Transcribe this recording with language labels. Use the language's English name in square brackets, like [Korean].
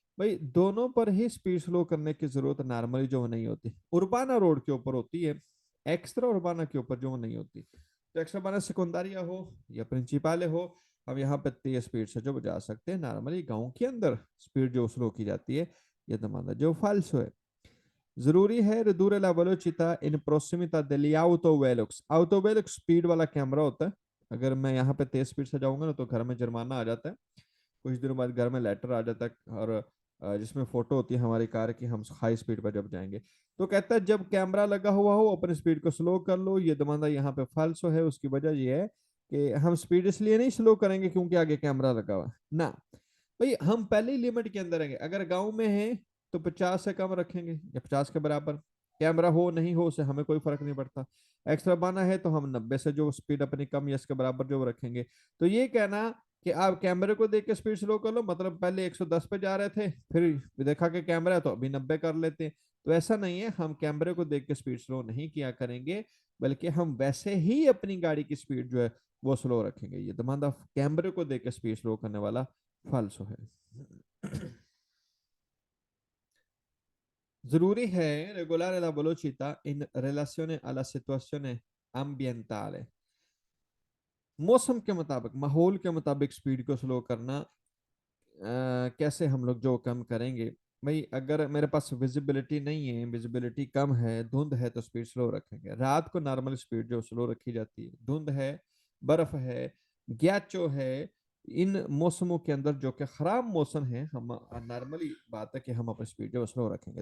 [Hindi] भाई दोनों पर ही स्पीड स्लो करने की जरूरत नॉर्मली जो नहीं होती, उर्बाना रोड के ऊपर होती है, एक्स्ट्रा उर्बाना के ऊपर जो नहीं होती। तो एक्स्ट्रा उर्बाना सेकेंडरिया हो या प्रिंसिपल हो, हम यहाँ पे तेज स्पीड से जो बजा सकते हैं। नॉर्मली गांव के अंदर स्पीड जो स्लो की जाती है, ये दमाना जो फाल्सो है। जरूरी है [Italian] ridurre la velocità in prossimità degli autovelox। [Hindi] autovelox speed वाला कैमरा होता है, अगर मैं यहाँ पे तेज स्पीड से जाऊंगा ना तो घर में जुर्माना आ जाता है, कुछ दिनों बाद घर में लेटर आ जाता है, और जिसमें फोटो होती है हमारी कार की, हम हाई स्पीड पर जब जाएंगे। तो कहता है जब कैमरा लगा हुआ हो अपनी स्पीड को स्लो कर लो, ये दमाना यहाँ पे फाल्सो है। उसकी वजह ये है कि हम स्पीड इसलिए नहीं स्लो करेंगे क्योंकि आगे कैमरा लगा हुआ ना, भाई हम पहले ही लिमिट के अंदर रहेंगे। अगर गांव में है तो 50 से कम रखेंगे या 50 के बराबर, कैमरा हो नहीं हो उससे हमें कोई फर्क नहीं पड़ता। एक्स्ट्रा बाना है तो हम 90 से जो स्पीड अपनी कम या इसके बराबर जो रखेंगे। तो ये कहना कि आप कैमरे को देख के स्पीड स्लो कर लो, मतलब पहले 110 पे जा रहे थे फिर देखा कि कैमरा है तो अभी 90 कर लेते हैं, तो ऐसा नहीं है। हम कैमरे को देख के स्पीड स्लो नहीं किया करेंगे, बल्कि हम वैसे ही अपनी गाड़ी की स्पीड जो है वो स्लो रखेंगे। ये दमांदा कैमरे को देख के स्पीड स्लो करने वाला फाल्सो है। जरूरी है [Italian] regolare la velocità in relazione alla situazione ambientale। [Hindi] मौसम के मुताबिक, माहौल के मुताबिक स्पीड को स्लो करना। कैसे हम लोग जो कम करेंगे, भाई अगर मेरे पास विजिबिलिटी नहीं है, विजिबिलिटी कम है, धुंध है, तो स्पीड स्लो रखेंगे। रात को नॉर्मल स्पीड जो स्लो रखी जाती है, धुंध है, बर्फ है, ग्याचो है, इन मौसमों के अंदर जो कि खराब मौसम है, हम नॉर्मली बात है कि हम अपनी स्पीड जो स्लो रखेंगे।